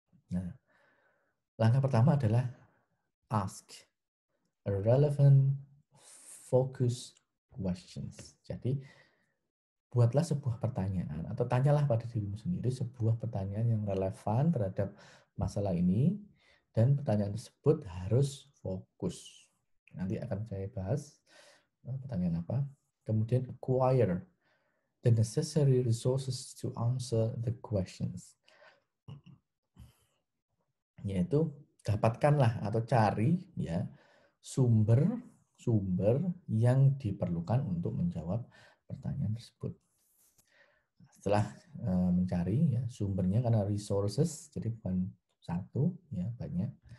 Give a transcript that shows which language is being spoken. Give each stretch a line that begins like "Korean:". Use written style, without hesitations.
Indonesian: Nah, langkah pertama adalah
English: ask a relevant focus questions.
Indonesian: Jadi buatlah sebuah pertanyaan atau tanyalah pada dirimu sendiri sebuah pertanyaan yang relevan terhadap masalah ini, dan pertanyaan tersebut harus fokus. Nanti akan saya bahas pertanyaan apa. Kemudian
English: acquire the necessary resources to answer the questions.
Indonesian: Yaitu dapatkanlah atau cari ya sumber yang diperlukan untuk menjawab pertanyaan tersebut. Setelah mencari ya sumbernya, karena resources jadi bukan satu ya, banyak.